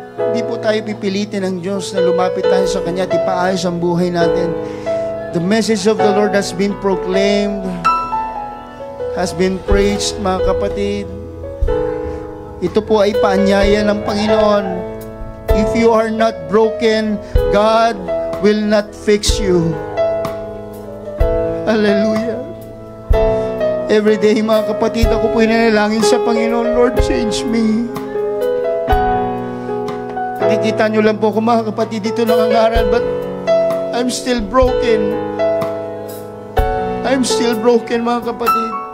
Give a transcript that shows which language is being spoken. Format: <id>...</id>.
<tl>Hindi po tayo pipilitin ng Diyos na lumapit tayo sa Kanya at ipaayos ang buhay natin.</tl> <en>The message of the Lord has been proclaimed, has been preached,</en> <tl>mga kapatid. Ito po ay paanyaya ng Panginoon.</tl> <en>If you are not broken, God will not fix you. Hallelujah. Every day,</en> <tl>mga kapatid, ako po inanalangin sa Panginoon,</tl> <en>Lord, change me.</en> <tl>Nakikita nyo lang po ako, mga kapatid, dito nangangaral,</tl> <en>but I'm still broken. I'm still broken,</en> <tl>mga kapatid.</tl>